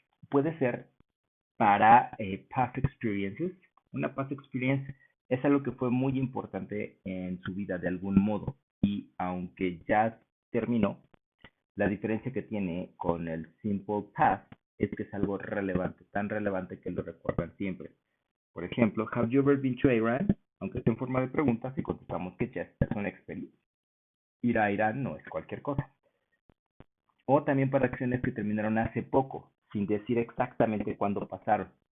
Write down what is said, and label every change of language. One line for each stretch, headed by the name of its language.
Spanish: Puede ser para past experiences. Una past experience es algo que fue muy importante en su vida de algún modo. Y aunque ya terminó, la diferencia que tiene con el simple past es que es algo relevante, tan relevante que lo recuerdan siempre.
English: Por ejemplo, have you ever been to Iran?
Spanish: Aunque esté en forma de pregunta, si contestamos que yes, es una experiencia. Ir a Irán no es cualquier cosa. O también para acciones que terminaron hace poco, sin decir exactamente cuándo pasaron.